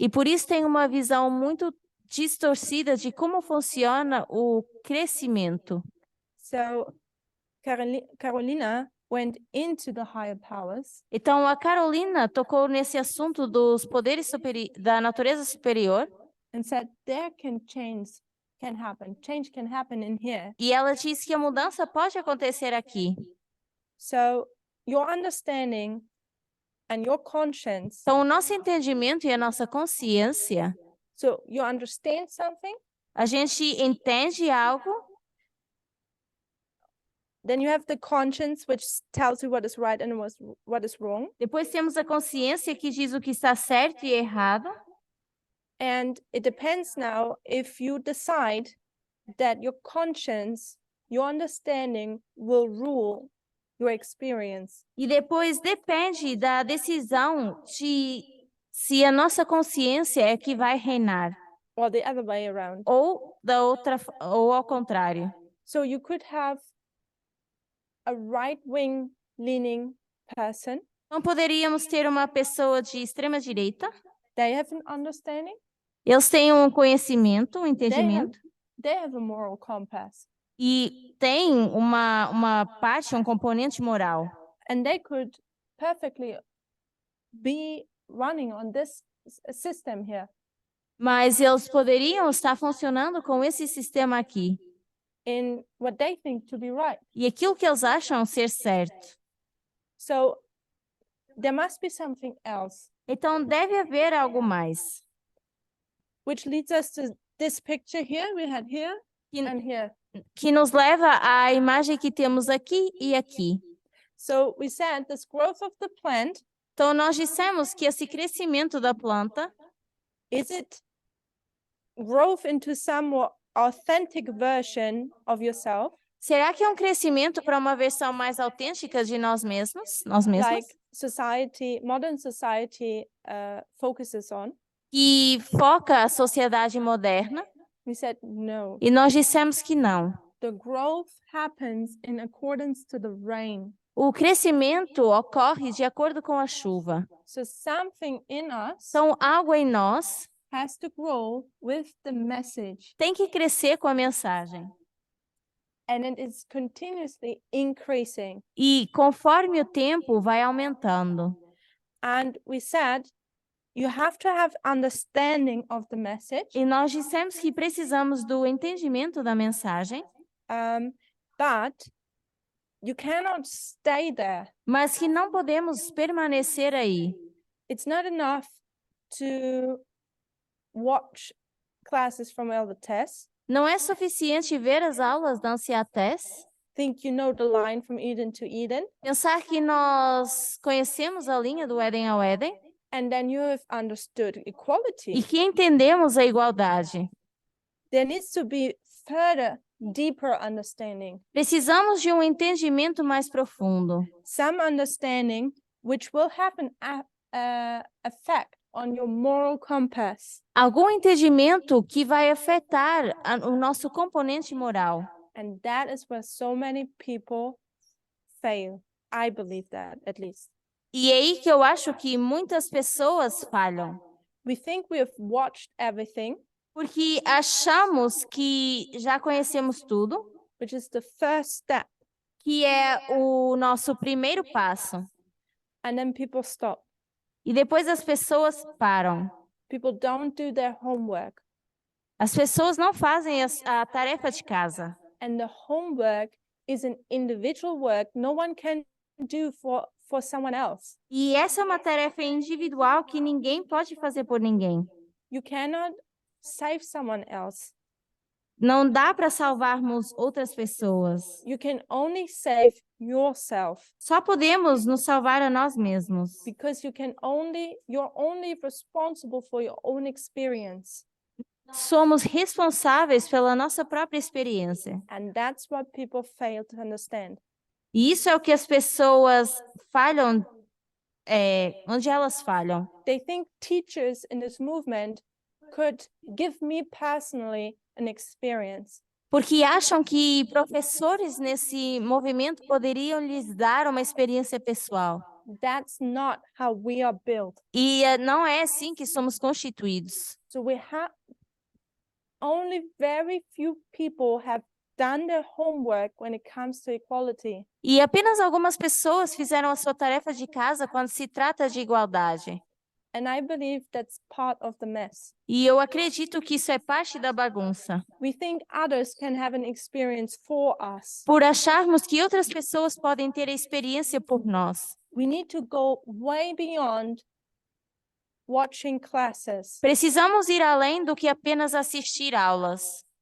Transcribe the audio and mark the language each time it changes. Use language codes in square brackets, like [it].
[pt] e por isso tem uma visão muito distorcida de como funciona o crescimento. [en] So Carolina went into the higher powers [pt] Então, a Carolina tocou nesse assunto dos poderes da natureza superior, [en] and said there change can happen in here. [pt] e ela disse que a mudança pode acontecer aqui. [en] So your understanding and your conscience, [pt] Então, o nosso entendimento e a nossa consciência, [en] so you understand something, [pt] a gente entende algo, [en] then you have the conscience which tells you what is right and what is wrong. [pt] depois temos a consciência que diz o que está certo e errado, [en] And it depends now if you decide that your conscience, your understanding will rule your experience. [pt] e depois depende da decisão de se a nossa consciência é que vai reinar, [en] Or the other way around. [pt] ou ao contrário. [en] So you could have a right-wing leaning person. [pt] Então, poderíamos ter uma pessoa de extrema direita, [en] They have an understanding. [pt] Eles têm um conhecimento, um entendimento, [en] They have a moral compass, [pt] e têm uma parte, um componente moral. [en] and they could perfectly be running on this system here [pt] Mas eles poderiam estar funcionando com esse sistema aqui. [en] in what they think to be right. [pt] E aquilo que eles acham ser certo. [en] So there must be something else, [pt] Então, deve haver algo mais. [en] which leads us to this picture here we had here [pt] Que, [en] and here. [pt] que nos leva à imagem que temos aqui e aqui. [en] So we said this growth of the plant, [pt] Então, nós dissemos que esse crescimento da planta, [en] is it growth into some more authentic version of yourself, [pt] será que é um crescimento para uma versão mais autêntica de nós mesmos? Nós mesmos? [en] like modern society focuses on? [pt] Que foca a sociedade moderna? [en] We said no. [pt] E nós dissemos que não. [en] The growth happens in accordance to the rain. [pt] O crescimento ocorre de acordo com a chuva. [en] So something in us [pt] Então, algo em nós [en] has to grow with the message, [pt] tem que crescer com a mensagem. [en] and it is continuously increasing. [pt] E conforme o tempo vai aumentando. [en] And we said you have to have understanding of the message, [pt] E nós dissemos que precisamos do entendimento da mensagem, [en] but you cannot stay there. [pt] mas que não podemos permanecer aí. [en] It's not enough to watch classes from Elder Tess, [pt] Não é suficiente ver as aulas da Anciã Tess, [en] think you know the line from Eden to Eden, [pt] pensar que nós conhecemos a linha do Éden ao Éden [en] and then you have understood [pt] e [en] equality. [pt] que entendemos a igualdade. [en] There needs to be further, deeper understanding, [pt] Precisamos de um entendimento mais profundo. [en] some understanding which will have an effect on your moral compass. [pt] Algum entendimento que vai afetar o nosso componente moral. [en] And that is where so many people fail. I believe that, at least. [pt] E é aí que eu acho que muitas pessoas falham. [en] We think we have watched everything, [pt] Porque achamos que já conhecemos tudo, [en] which is the first step, [pt] que é o nosso primeiro passo. [en] and then people stop. [pt] E depois as pessoas param. [en] People don't do their homework, [pt] As pessoas não fazem a tarefa de casa. [en] and the homework is an individual work no one can do for someone else. [pt] E essa é uma tarefa individual que ninguém pode fazer por ninguém. [en] You cannot save someone else. [pt] Não dá para salvarmos outras pessoas. [en] You can only save yourself, [pt] Só podemos nos salvar a nós mesmos. [en] because you're only responsible for your own experience. [pt] Somos responsáveis pela nossa própria experiência. [en] And that's what people fail to understand. [pt] E isso é o que as pessoas falham, onde elas falham. [en] They think teachers in this movement could give me personally an experience. [pt] Porque acham que professores nesse movimento poderiam lhes dar uma experiência pessoal. [en] That's not how we are built. [pt] E não é assim que somos constituídos. [en] So only very few people have done their homework when it comes to equality. [pt] E apenas algumas pessoas fizeram a sua tarefa de casa quando se trata de igualdade. [en] And I believe that's part of the mess. [pt] E eu acredito que isso é parte da bagunça. [en] We think others can have an experience for us. [pt] Por acharmos que outras pessoas podem ter a experiência por nós. [en] We need to go way beyond watching classes. [pt] Precisamos ir além do que apenas assistir aulas.